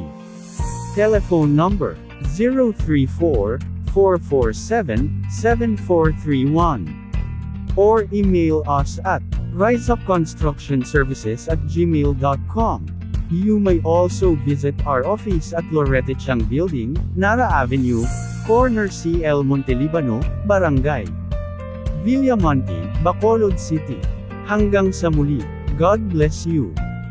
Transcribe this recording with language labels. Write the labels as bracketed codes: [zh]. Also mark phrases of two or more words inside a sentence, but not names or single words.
[en] Telephone number 034-447-7431. Or email us at riseupconstructionservices@gmail.com. You may also visit our office at Lorette Chang Building, Nara Avenue, corner CL Montelibano, Barangay Villamonte, Bacolod City. [tl] Hanggang sa muli, [en] God bless you.